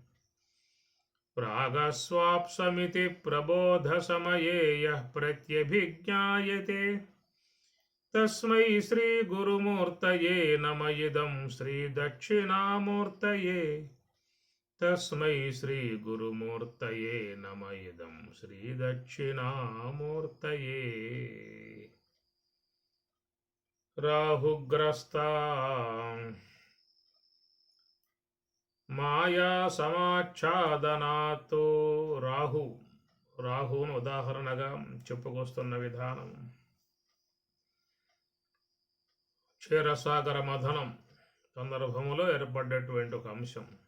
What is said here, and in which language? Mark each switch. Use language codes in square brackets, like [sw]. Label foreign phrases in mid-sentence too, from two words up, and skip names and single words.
[sa] प्रागस्वाप्समिति प्रबोधसमये यः प्रत्यभिज्ञायते तस्मै श्रीगुरुमूर्तये नम इदं श्रीदक्षिणामूर्तये तस्मै श्रीगुरुमूर्तये नम इदं श्रीदक्षिणामूर्तये [te] राहुग्रस्ता మాయా సమాచ్ఛాదనాతో రాహువును ఉదాహరణగా చెప్పుకొస్తున్న విధానం క్షీరసాగర మథనం సందర్భములో ఏర్పడ్డటువంటి ఒక అంశం.